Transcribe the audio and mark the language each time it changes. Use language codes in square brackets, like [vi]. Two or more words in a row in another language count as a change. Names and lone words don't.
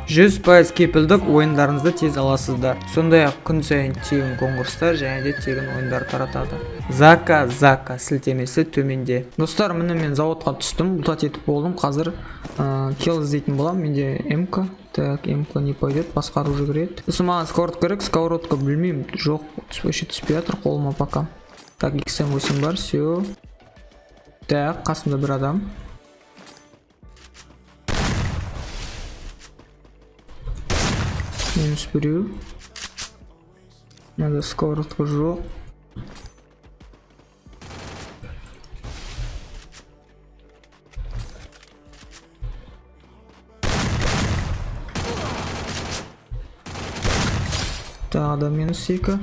[kk] 100% кепілдік ойындарыңызды тез аласыздар. Сондай-ақ күн сайын тегін конкурстар және де тегін ойындар таратады. Zakazaka сілтемесі төменде. Достар, міне мен заводқа түстім, бұлтат етіп болдым. Қазір кел іздейтін болам. Менде МК. Так, МК [ru] не пойдет, [kk] басқару жүгіреді. Сосын маған сковородка керек, сковородка білмеймін. Жоқ, түспей жатыр қолыма пока. Так, XM8 бар, все. Так, қасымда бір адам. Минус біреу. Надо сковородка жоқ. Тағы да минус 2.